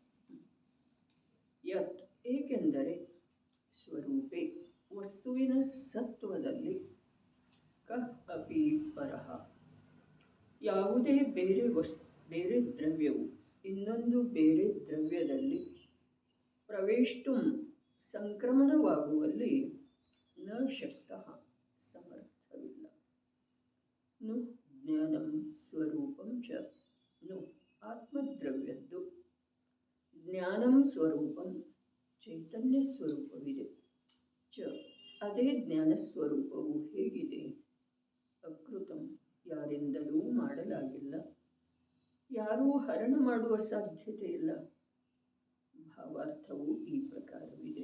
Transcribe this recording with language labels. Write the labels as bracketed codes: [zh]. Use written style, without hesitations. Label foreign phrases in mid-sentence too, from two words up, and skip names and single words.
[kn] ಯತ್ ಏಕೆಂದರೆ ಸ್ವರೂಪೇ ವಸ್ತುವಿನ ಸತ್ವದಲ್ಲಿ [sa] ಕ ಅಪಿ ಪರಃ [kn] ಯಾವುದೇ ಬೇರೆ ದ್ರವ್ಯವು ಇನ್ನೊಂದು ಬೇರೆ ದ್ರವ್ಯದಲ್ಲಿ ಪ್ರವೇಷ್ಟುಂ ಸಂಕ್ರಮಣವಾಗುವಲ್ಲಿ [sa] ನ ಶಕ್ತಃ [kn] ಸಮರ್ಥವಿಲ್ಲ. [sa] ನು ಜ್ಞಾನಂ ಸ್ವರೂಪಂ ಚ [kn] ನು ಆತ್ಮದ್ರವ್ಯದ್ದು [sa] ಜ್ಞಾನಂ ಸ್ವರೂಪಂ [kn] ಚೈತನ್ಯ ಸ್ವರೂಪವಿದೆ. ಚ ಅದೇ ಜ್ಞಾನ ಸ್ವರೂಪವು ಹೇಗಿದೆ? ಅಕೃತಂ ಯಾರಿಂದಲೂ ಮಾಡಲಾಗಿಲ್ಲ, ಯಾರೂ ಹರಣ ಮಾಡುವ ಸಾಧ್ಯತೆ ಇಲ್ಲ. ಭಾವಾರ್ಥವು ಈ ಪ್ರಕಾರವಿದೆ.